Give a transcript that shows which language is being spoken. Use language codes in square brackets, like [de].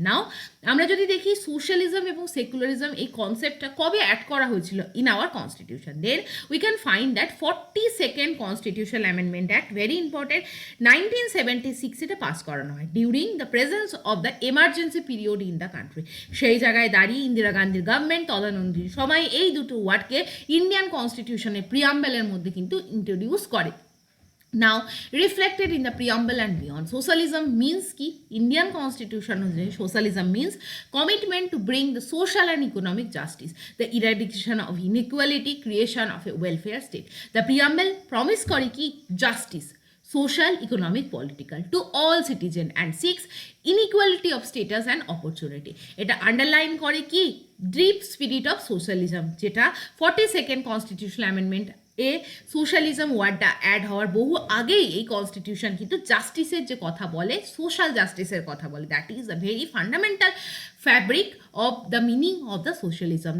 [bn] নাও আমরা যদি দেখি সোশ্যালিজম এবং সেকুলারিজম এই কনসেপ্টটা কবে অ্যাড করা হয়েছিল in our constitution, [en] then we can find that 42nd constitutional amendment act, [bn] very important, 1976 এটা পাস করানো হয় during the presence of the emergency period in the country. সেই জায়গায় দাঁড়িয়ে ইন্দিরা গান্ধীর গভর্নমেন্ট তদানীন্তন সময় এই দুটো ওয়ার্ডকে ইন্ডিয়ান কনস্টিটিউশনের প্রিয়াম্বেলের মধ্যে কিন্তু ইন্ট্রোডিউস করে। [en] Now reflected in the preamble and beyond. Socialism means ki Indian constitution [bn] অনুযায়ী [en] socialism means commitment to bring the social and economic justice, the eradication of inequality, creation of a welfare state. The preamble promise [bn] করে কি [en] justice, social, economic, political to all citizen and seeks inequality of status and opportunity. [bn] এটা underline করে কি deep spirit of socialism, যেটা 42nd constitutional amendment এ socialism ওয়ার্ডটা add হওয়ার বহু আগেই এই কনস্টিটিউশন কিন্তু জাস্টিসের যে কথা বলে, সোশ্যাল জাস্টিসের কথা বলে। [en] That is a very fundamental fabric of the meaning of the socialism.